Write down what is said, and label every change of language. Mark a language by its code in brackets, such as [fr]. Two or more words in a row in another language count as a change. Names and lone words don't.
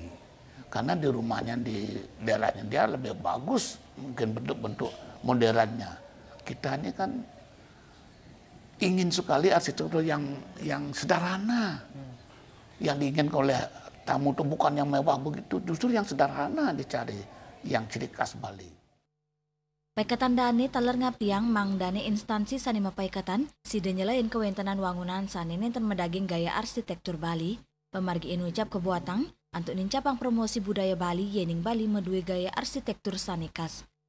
[id] Karena di rumahnya, di daerahnya dia lebih bagus mungkin bentuk-bentuk modernnya. Kita ini kan ingin sekali arsitektur yang sederhana. Yang diinginkan oleh tamu itu bukan yang mewah begitu, justru yang sederhana dicari, yang ciri khas Bali. [ban] Paikatan dani taler ngapiang mang dani instansi sani mapaikatan sida nyelain kewentanan wangunan sani nenten medaging gaya arsitektur Bali, pemargi inucap kebuatang untuk nincapang promosi budaya Bali yening Bali medue gaya arsitektur sani khas.